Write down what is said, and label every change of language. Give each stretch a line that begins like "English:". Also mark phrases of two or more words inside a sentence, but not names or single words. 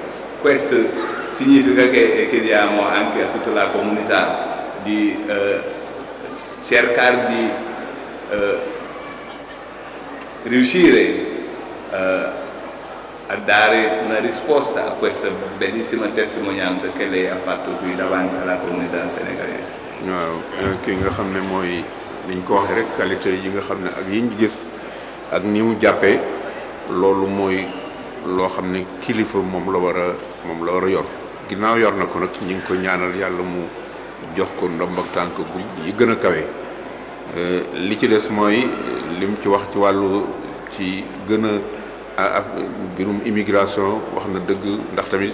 Italian: Questo significa che chiediamo anche a tutta la comunità di cercare di riuscire a dare una risposta a questa bellissima testimonianza che lei ha fatto qui davanti alla comunità senegalese.
Wolof: waaw kii nga xam ne mooy liñ ko waxee rek qualité yi nga xam ne ak yiñ gis ak ni mu jàppee loolu mooy loo xam ne kilifa moom la war a yor ginnaaw yor na ko nag ñu ngi ko ñaanal yàlla mu jox ko ndomb ak tànk gu yi gën a kawe li ci des mooy lim ci wax ci wàllu ci gën a mbirum immigration wax na dëgg ndax tamit